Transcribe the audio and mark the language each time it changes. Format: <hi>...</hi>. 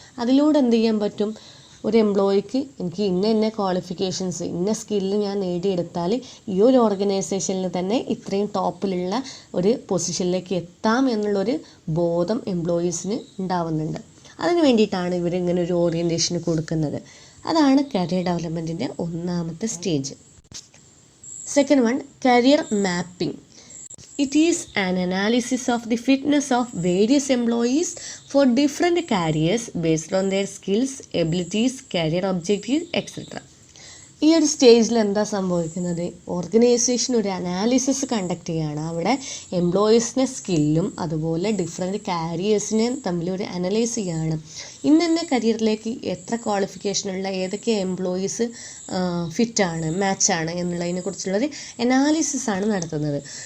<ml>അതിലൂടെ എന്ത് ചെയ്യാൻ പറ്റും? ഒരു എംപ്ലോയിക്ക് എനിക്ക് ഇന്ന ക്വാളിഫിക്കേഷൻസ്, ഇന്ന സ്കില്ല് ഞാൻ നേടിയെടുത്താൽ ഈ ഒരു ഓർഗനൈസേഷനിൽ തന്നെ ഇത്രയും ടോപ്പിലുള്ള ഒരു പൊസിഷനിലേക്ക് എത്താം എന്നുള്ളൊരു ബോധം എംപ്ലോയീസിന് ഉണ്ടാവുന്നുണ്ട്. അതിന് വേണ്ടിയിട്ടാണ് ഇവർ ഇങ്ങനെ ഒരു ഓറിയൻറ്റേഷൻ കൊടുക്കുന്നത്. അതാണ് കരിയർ ഡെവലപ്മെൻറ്റിൻ്റെ ഒന്നാമത്തെ stage.</ml> <en>Second one, career mapping. It is an analysis of the fitness of various employees for different careers based on their skills, abilities, career objectives, etc.</en> <ml>ഈ ഒരു സ്റ്റേജിൽ എന്താ സംഭവിക്കുന്നത്? ഓർഗനൈസേഷൻ ഒരു അനാലിസിസ് കണ്ടക്ട് ചെയ്യുകയാണ്. അവിടെ എംപ്ലോയീസിനെ സ്കില്ലും അതുപോലെ ഡിഫറെൻറ്റ് കാരിയേഴ്സിനെ തമ്മിൽ ഒരു അനലൈസ് ചെയ്യുകയാണ്. ഇന്ന കരിയറിലേക്ക് എത്ര ക്വാളിഫിക്കേഷനുള്ള ഏതൊക്കെ എംപ്ലോയീസ് ഫിറ്റാണ്, മാച്ചാണ് എന്നുള്ളതിനെക്കുറിച്ചുള്ളൊരു അനാലിസിസ് ആണ് നടത്തുന്നത്.</ml>